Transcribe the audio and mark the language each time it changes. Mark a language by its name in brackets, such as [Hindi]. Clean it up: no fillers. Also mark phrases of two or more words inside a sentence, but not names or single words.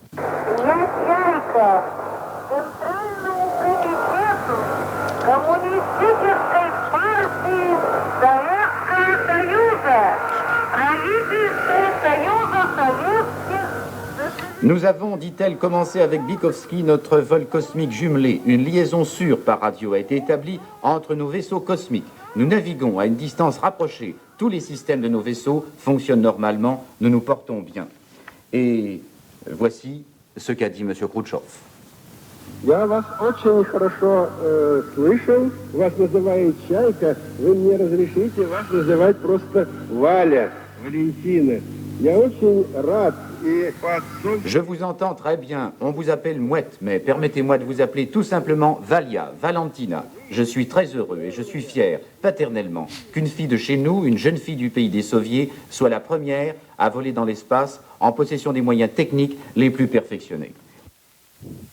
[French] Nous avons, dit-elle, commencé avec Bykovsky notre vol cosmique jumelé. Une liaison sûre par radio a été établie entre nos vaisseaux cosmiques. Nous naviguons à une distance rapprochée. Tous les systèmes de nos vaisseaux fonctionnent normalement. Nous nous portons bien. Et voici ce qu'a dit M. Khrouchtchev. [Russian] Я вас очень хорошо слышал. Вас называют Чайка. Вы мне разрешите вас называть просто Валя, Валентина. Я очень рад. [French] Je vous entends très bien. On vous appelle Mouette, mais permettez-moi de vous appeler tout simplement Valia, Valentina. Je suis très heureux et je suis fier, paternellement, qu'une fille de chez nous, une jeune fille du pays des Soviets, soit la première à voler dans l'espace en possession des moyens techniques les plus perfectionnés.